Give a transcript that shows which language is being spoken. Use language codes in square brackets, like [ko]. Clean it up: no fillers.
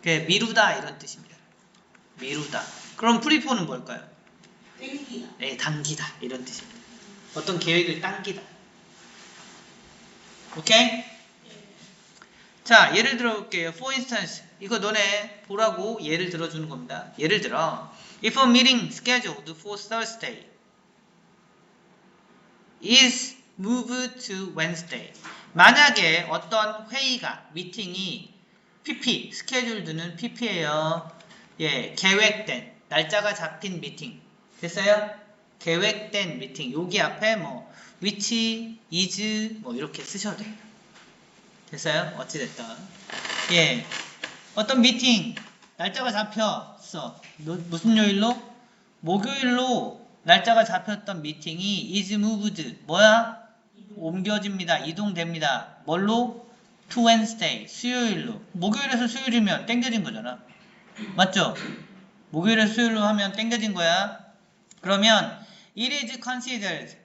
[ko] 미루다 이런 뜻입니다. 미루다. 그럼 프리폰은 뭘까요? 땡기다. 네, 당기다 이런 뜻입니다. 어떤 계획을 당기다. 오케이? 자, 예를 들어 볼게요. [en] For instance, [ko] 이거 너네 보라고 예를 들어주는 겁니다. 예를 들어, [en] if a meeting scheduled for Thursday is moved to Wednesday. [ko] 만약에 어떤 회의가, 미팅이 PP, 스케줄드는 PP예요. 예, 계획된, 날짜가 잡힌 미팅. 됐어요? 계획된 미팅. 여기 앞에 뭐, which, is, 뭐 이렇게 쓰셔도 돼요. 됐어요? 어찌됐든. 예. 어떤 미팅, 날짜가 잡혔어. 무슨 요일로? 목요일로 날짜가 잡혔던 미팅이 [en] is moved. [ko] 뭐야? 옮겨집니다. 이동됩니다. 뭘로? [en] to Wednesday. [ko] 수요일로. 목요일에서 수요일이면 땡겨진 거잖아. 맞죠? 목요일에서 수요일로 하면 땡겨진 거야. 그러면 [en] it is considered.